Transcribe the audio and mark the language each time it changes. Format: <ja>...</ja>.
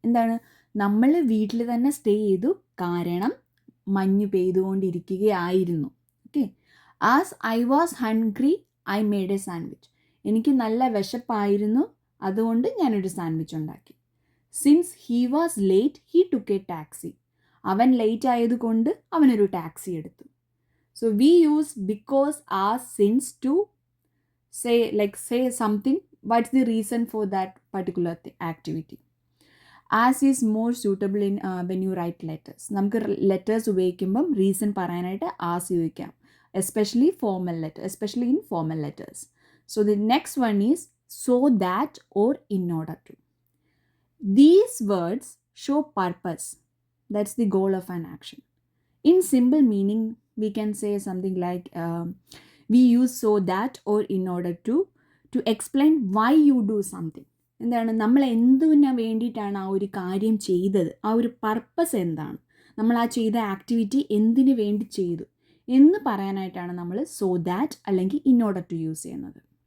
<ml>എന്താണ്, നമ്മൾ വീട്ടിൽ തന്നെ സ്റ്റേ ചെയ്തു കാരണം മഞ്ഞ് പെയ്തുകൊണ്ടിരിക്കുകയായിരുന്നു.</ml> <en>Okay, as I was hungry I made a sandwich.</en> <ml>എനിക്ക് നല്ല വിശപ്പായിരുന്നു, അതുകൊണ്ട് ഞാനൊരു സാൻഡ്വിച്ച് ഉണ്ടാക്കി.</ml> <en>Since he was late he took a taxi.</en> <ml>അവൻ ലേറ്റ് ആയതുകൊണ്ട് അവനൊരു ടാക്സി എടുത്തു.</ml> <en>So we use because, as, since to say something, what's the reason for that particular activity. As is more suitable in when you write letters.</en> <ml>നമുക്ക് letters ഉപയോഗിക്കുമ്പം reason പറയാനായിട്ട് as ഉപയോഗിക്കാം,</ml> <en>especially in formal letters. So the next one is so that or in order to. These words show purpose. That's the goal of an action. In simple meaning, we can say something like we use so that or in order to explain why you do something.</en> <ml>എന്താണ്, നമ്മൾ എന്തിനു വേണ്ടിയിട്ടാണ് ആ ഒരു കാര്യം ചെയ്തത്, ആ ഒരു പർപ്പസ് എന്താണ്, നമ്മൾ ആ ചെയ്ത ആക്ടിവിറ്റി എന്തിനു വേണ്ടി ചെയ്തു എന്ന് പറയാനായിട്ടാണ് നമ്മൾ സോ ദാറ്റ് അല്ലെങ്കിൽ ഇൻ ഓർഡർ ടു യൂസ് ചെയ്യുന്നത്.</ml>